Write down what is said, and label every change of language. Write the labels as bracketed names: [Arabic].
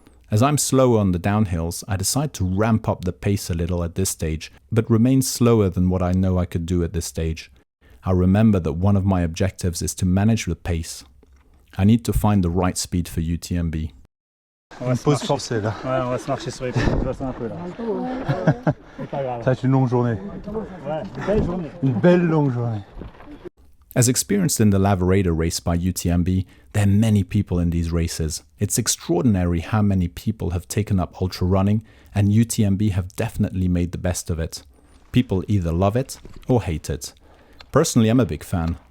[English] As I'm slower on the downhills, I decide to ramp up the pace a little at this stage, but remain slower than what I know I could do at this stage. I remember that one of my objectives is to manage the pace. I need to find the right speed for UTMB. [French] Une pause forcée là. Ouais, on va se marcher sur les pieds, de un peu là. C'est pas grave. Ça va être une longue journée. Ouais, une belle journée. Une belle longue journée. [English] As experienced in the Lavaredo race by UTMB, there are many people in these races. It's extraordinary how many people have taken up ultra running, and UTMB have definitely made the best of it. People either love it or hate it. Personally, I'm a big fan.